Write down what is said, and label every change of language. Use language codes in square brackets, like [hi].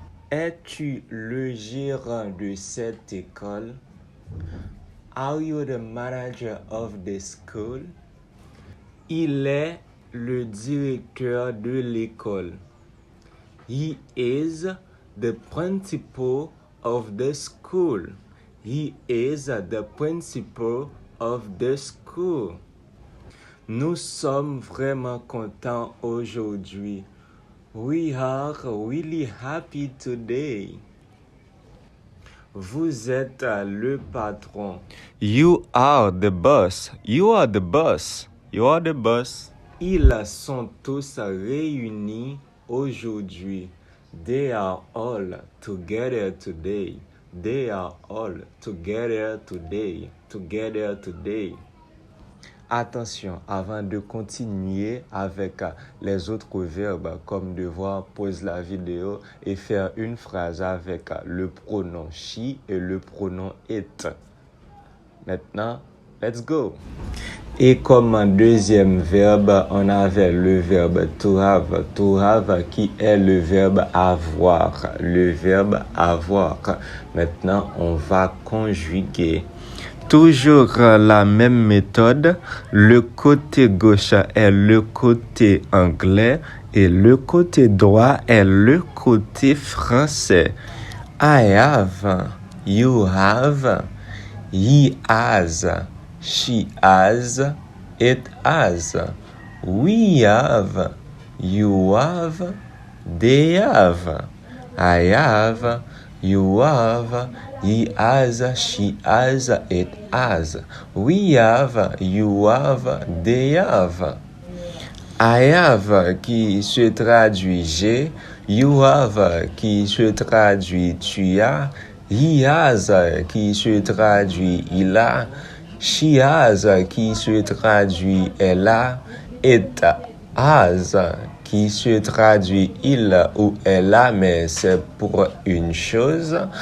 [fr] Es-tu le gérant de cette école? [en] Are you the manager of the school? [fr] Il est le directeur de l'école. [en] He is the principal of the school. He is the principal of the school. [fr] Nous sommes vraiment contents aujourd'hui. [en] We are really happy today. [fr] Vous êtes le patron. [en] You are the boss. You are the boss. You are the boss. [fr] Ils sont tous réunis aujourd'hui. [en] They are all together today. They are all together today. Together today. [fr] Attention, avant de continuer avec les autres verbes, comme devoir, pause la vidéo et faire une phrase avec le pronom she et le pronom it. Maintenant, [en] let's go. [fr] Et comme deuxième verbe, on avait le verbe to have qui est le verbe avoir. Le verbe avoir. Maintenant, on va conjuguer. Toujours la même méthode, le côté gauche est le côté anglais et le côté droit est le côté français. [en] I have, you have, he has, she has, it has. We have, you have, they have. I have, you have, he has, she has, it has. We have, you have, they have. [fr] I have qui se traduit j'ai, you have qui se traduit tu as, he has qui se traduit il a, she has qui se traduit elle a, it has qui se traduit il ou elle a, mais c'est pour une chose.